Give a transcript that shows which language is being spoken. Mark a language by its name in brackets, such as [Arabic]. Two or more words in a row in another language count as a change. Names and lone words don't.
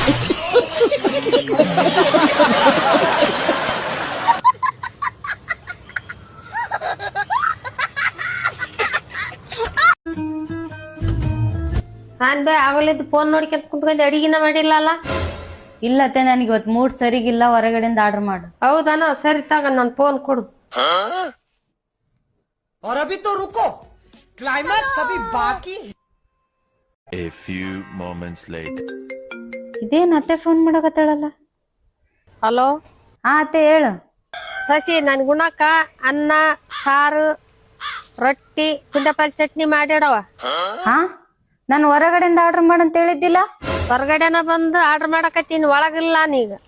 [Kannada] ನಾನ್ ಬೇ ಆಗಲಿದ್ದು ಫೋನ್ ನೋಡ್ಕೊಂತ ಕುಂತ್ಕೊಂಡು ಅಡಿಗೆನ ಮಾಡಿಲ್ಲ. ಇಲ್ಲತ್ತೆ, ನನಗೆ ಇವತ್ತು ಮೂಡ್ ಸರಿಗಿಲ್ಲ, ಹೊರಗಡೆಯಿಂದ ಆರ್ಡರ್ ಮಾಡು. ಹೌದಾನ, ಸರಿ ತಗ ನನ್ ಫೋನ್ ಕೊಡು. [Hindi] और अभी तो रुको, क्लाइमैक्स अभी बाकी. [English] A few moments later. [Kannada] ಇದೇನ್ ಅತ್ತೆ ಫೋನ್ ಮಾಡಕತ್ತಾಳಲ್ಲ? ಹಲೋ, ಹಾ ಅತ್ತೆ ಹೇಳು. ಸಸಿ ನನ್ ಗುಣಕ್ಕ ಅನ್ನ ಸಾರು ರೊಟ್ಟಿ ಕುಂದಪಲ್ ಚಟ್ನಿ ಮಾಡಿಡವ. ಹಾ, ನಾನು ಹೊರಗಡೆಯಿಂದ ಆರ್ಡರ್ ಮಾಡಂತ ಹೇಳಿದ್ದಿಲ್ಲ? ಹೊರಗಡೆನ ಬಂದು ಆರ್ಡರ್ ಮಾಡಕತ್ತೀನಿ, ಒಳಗಿಲ್ಲ ನೀಗ.